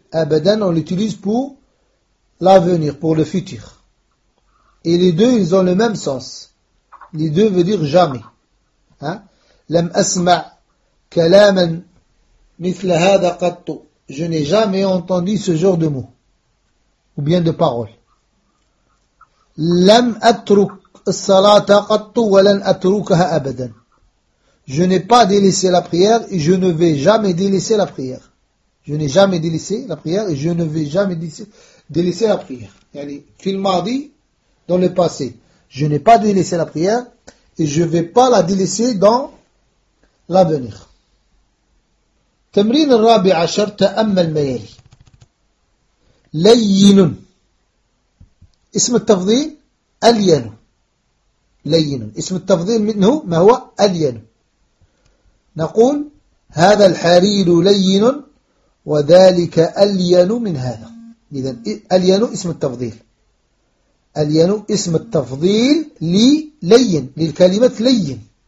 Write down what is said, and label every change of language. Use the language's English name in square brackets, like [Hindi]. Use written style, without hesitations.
[French] أبدا on utilise pour l'avenir pour le futur. Et les deux ils ont le même sens. Les deux veut dire jamais. [Arabic] لم أسمع كلاما مثل هذا قط. [French] Je n'ai jamais entendu ce genre de mot. Ou bien de parole. [Arabic] لم أترك الصلاة قط ولن أتركها أبدا. [French] Je n'ai pas délaissé la prière et je ne vais jamais délaisser la prière. Je n'ai jamais délaissé la prière et je ne vais jamais délaisser la prière. [Arabic] يعني في الماضي [French] dans le passé. Je n'ai pas délaissé la prière et je ne vais pas la délaisser dans l'avenir. [Arabic] تمرين الرابع عشر تأمل ما يلي لين اسم التفضيل ألين لين اسم التفضيل منه ما هو ألين نقول هذا الحرير لين وذلك ألين من هذا إذن ألين اسم التفضيل ألين اسم التفضيل للين للكلمة لين